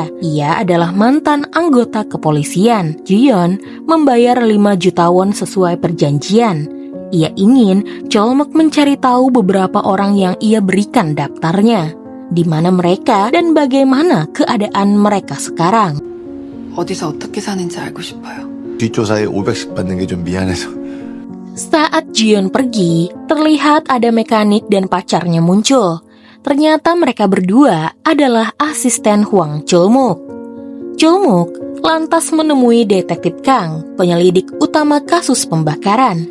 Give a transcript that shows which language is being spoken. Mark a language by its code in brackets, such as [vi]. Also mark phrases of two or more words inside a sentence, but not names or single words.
[id] Ia adalah mantan anggota kepolisian. Jiyeon membayar 5 juta won sesuai perjanjian. Ia ingin Cholmok mencari tahu beberapa orang yang ia berikan daftarnya, di mana mereka dan bagaimana keadaan mereka sekarang. [ko] 어디서 어떻게 사는지 알고 싶어요. 뒷조사에 500씩 받는 게 좀 미안해서. [id] Saat Jiyeon pergi, terlihat ada mekanik dan pacarnya muncul. Ternyata mereka berdua adalah asisten Hwang Cholmok. Cholmok lantas menemui detektif Kang, penyelidik utama kasus pembakaran.